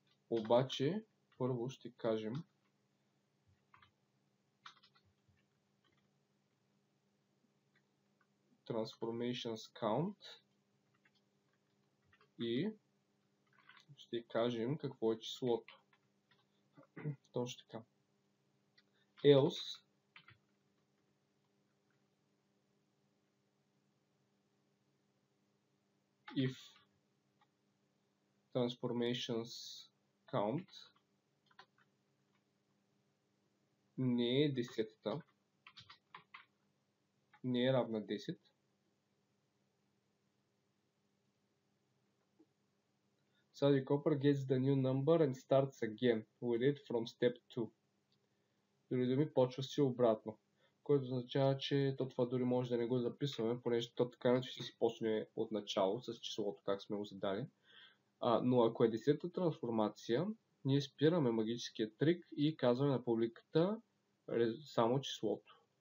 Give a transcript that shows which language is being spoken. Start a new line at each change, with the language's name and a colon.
Bulgarian: обаче първо ще кажем transformations count и ще кажем какво е числото. Точно така.
English: Else if transformations count
Bulgarian: не е 10-та, не е равна 10,
English: Sadi Copper gets the new number and starts again with it from step 2.
Bulgarian: Дори да ми почва си обратно, което означава, че това дори може да не го записваме, понеже то така ще си почне от начало с числото, как сме го задали. Но ако е 10-та трансформация, ние спираме магическия трик и казваме на публиката само числото.